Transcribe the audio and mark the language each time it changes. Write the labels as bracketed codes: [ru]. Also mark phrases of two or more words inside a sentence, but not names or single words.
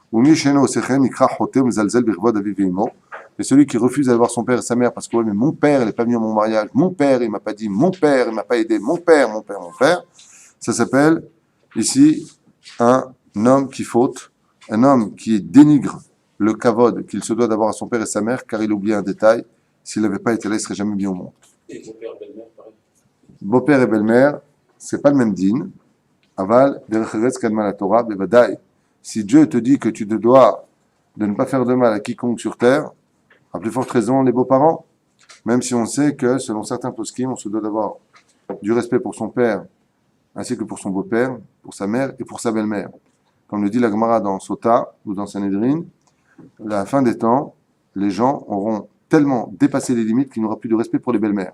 [fr] Et celui qui refuse d'aller voir son père et sa mère parce que ouais, mais mon père, il n'est pas venu à mon mariage, mon père, il m'a pas dit, mon père, il m'a pas aidé, mon père, ça s'appelle ici un homme qui faute, un homme qui dénigre le kavod qu'il se doit d'avoir à son père et sa mère car il oublie un détail. S'il n'avait pas été là, il serait jamais bien au monde. Et beau-père, belle-mère, pareil. Beau-père et belle-mère, c'est pas le même din. [he] אבל, דרך קדמה לתורה, בוודאי. [fr] Si Dieu te dit que tu te dois de ne pas faire de mal à quiconque sur terre, à plus forte raison les beaux-parents, même si on sait que selon certains poskim, on se doit d'avoir du respect pour son père, ainsi que pour son beau-père, pour sa mère et pour sa belle-mère. Comme le dit la Gemara dans Sota ou dans Sanhedrin, à la fin des temps, les gens auront tellement dépassé les limites qu'il n'y aura plus de respect pour les belles-mères.